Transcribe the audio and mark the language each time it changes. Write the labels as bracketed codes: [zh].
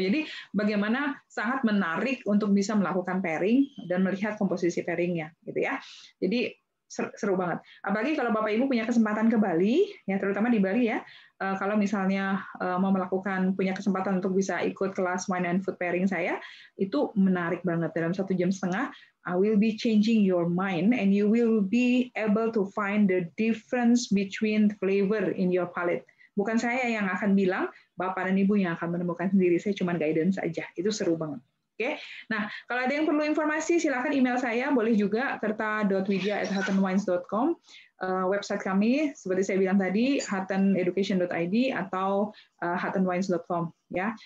[id] Jadi bagaimana sangat menarik untuk bisa melakukan pairing dan melihat komposisi pairingnya, gitu ya. Jadi seru banget. Apalagi kalau Bapak Ibu punya kesempatan ke Bali, ya terutama di Bali ya. Kalau misalnya mau punya kesempatan untuk bisa ikut kelas wine and food pairing saya, itu menarik banget. Dalam 1,5 jam, [en] I will be changing your mind and you will be able to find the difference between flavor in your palate. [id] Bukan saya yang akan bilang, Bapak dan Ibu yang akan menemukan sendiri. Saya cuma guidance saja. Itu seru banget. Oke, nah kalau ada yang perlu informasi silakan email saya, boleh juga tirta.widya@huttonwines.com. Website kami seperti saya bilang tadi huttoneducation.id atau huttonwines.com ya.